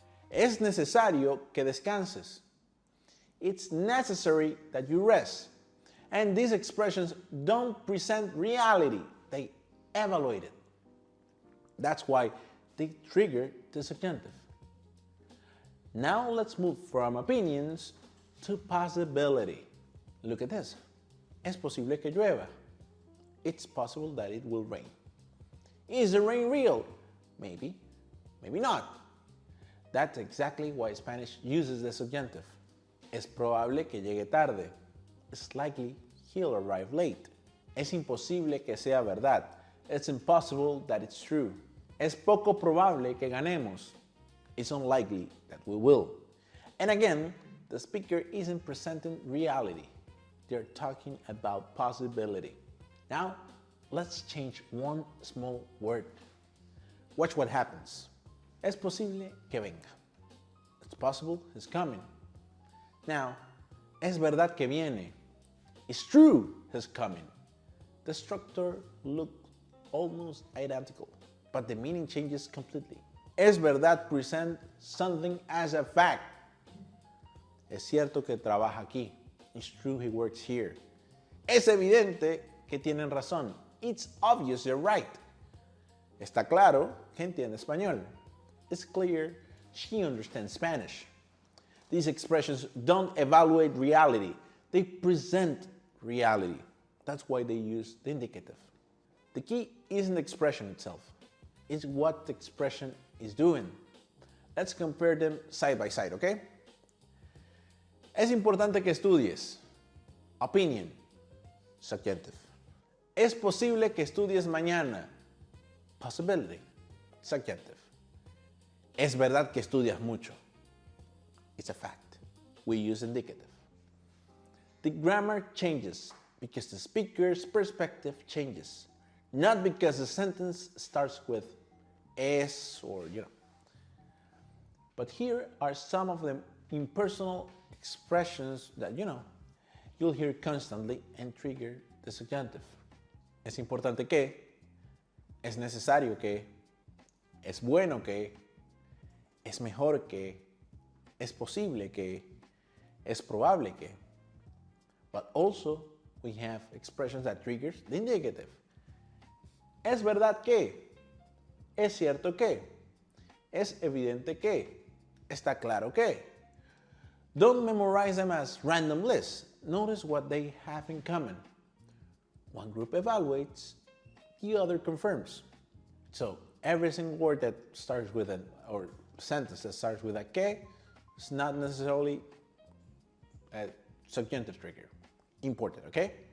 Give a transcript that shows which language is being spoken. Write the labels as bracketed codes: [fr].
[es] Es necesario que descanses. [en] It's necessary that you rest. And these expressions don't present reality. They evaluate it. That's why they trigger the subjunctive. Now let's move from opinions to possibility. Look at this. [es] Es posible que llueva. [en] It's possible that it will rain. Is the rain real? Maybe, maybe not. That's exactly why Spanish uses the subjunctive. [es] Es probable que llegue tarde. [en] It's likely he'll arrive late. [es] Es imposible que sea verdad. [en] It's impossible that it's true. [es] Es poco probable que ganemos. [en] It's unlikely that we will. And again, the speaker isn't presenting reality. They're talking about possibility. Now, let's change one small word. Watch what happens. [es] Es posible que venga. [en] It's possible he's coming. Now, [es] es verdad que viene. [en] It's true he's coming. The structure looks almost identical, but the meaning changes completely. Es verdad present something as a fact. [es] Es cierto que trabaja aquí. [en] It's true he works here. [es] Es evidente que tienen razón. [en] It's obvious they're right. [es] Está claro que entiende español. [en] It's clear she understands Spanish. These expressions don't evaluate reality. They present reality. That's why they use the indicative. The key isn't the expression itself. It's what the expression is doing. Let's compare them side by side, okay? [es] Es importante que estudies. [en] Opinion. Subjunctive. [es] Es posible que estudies mañana. [en] Possibility. Subjunctive. [es] Es verdad que estudias mucho. [en] It's a fact. We use indicative. The grammar changes because the speaker's perspective changes, not because the sentence starts with es or, you know. But here are some of the impersonal expressions that, you know, you'll hear constantly and trigger the subjunctive. [es] Es importante que, es necesario que, es bueno que, es mejor que, es posible que, es probable que. [en] But also, we have expressions that triggers the indicative. [es] Es verdad que, es cierto que, es evidente que, está claro que. [en] Don't memorize them as random lists. Notice what they have in common. One group evaluates, the other confirms. So every single word that starts with an or sentence that starts with a que is not necessarily a subjunctive trigger. Important, okay?